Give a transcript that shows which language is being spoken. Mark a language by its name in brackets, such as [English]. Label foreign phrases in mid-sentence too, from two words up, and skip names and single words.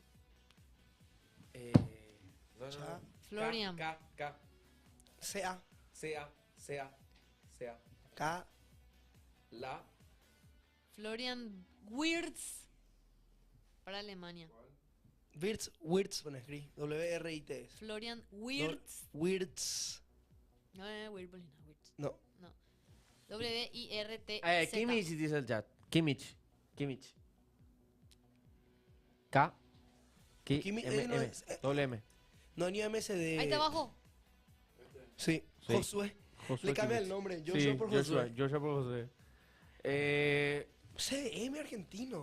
[Spanish] Florian. K. C-A. K. La. Florian Wirtz. Para Alemania. Wirtz pone escribí. W-R-I-T. Florian Wirtz. Wirtz. No, Wirtz. No. W-I-R-T-Z. Kimmich dice el chat. Kimmich. K. Kimmich, no M. es- Doble M. No, ni MS de. Ahí está abajo. Sí. Sí. Josué. Le cambia el nombre. Joshua Sí, por Josué. Joshua por Josué. CM argentino.